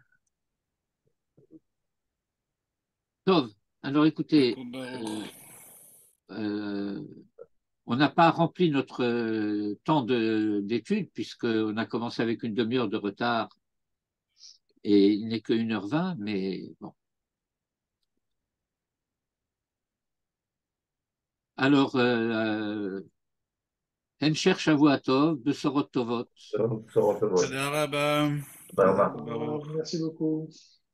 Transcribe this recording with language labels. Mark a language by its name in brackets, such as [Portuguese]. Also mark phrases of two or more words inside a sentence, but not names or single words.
[French] Tov, alors écoutez, on n'a pas rempli notre temps d'études puisqu'on a commencé avec une demi-heure de retard Et il n'est que 1h20, mais bon. Alors, [Hebrew] המשך שבוע טוב, בשורות טובות. בשורות טובות. תודה רבה. תודה רבה. [French] Merci beaucoup.